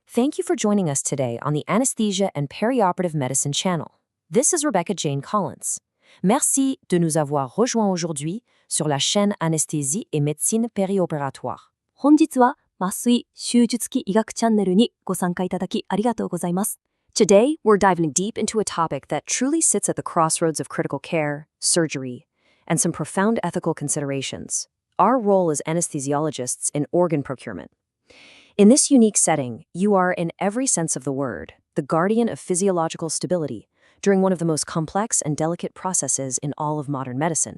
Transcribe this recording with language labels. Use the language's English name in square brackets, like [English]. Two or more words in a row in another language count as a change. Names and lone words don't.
[English] Thank you for joining us today on the Anesthesia and Perioperative Medicine channel. This is Rebecca Jane Collins. [French] Merci de nous avoir rejoints aujourd'hui sur la chaîne Anesthésie et Médecine Périopératoire. [Japanese] 本日は麻酔・手術器医学チャンネルにご参加いただきありがとうございます。 [English] Today, we're diving deep into a topic that truly sits at the crossroads of critical care, surgery, and some profound ethical considerations: our role as anesthesiologists in organ procurement. In this unique setting, you are, in every sense of the word, the guardian of physiological stability during one of the most complex and delicate processes in all of modern medicine.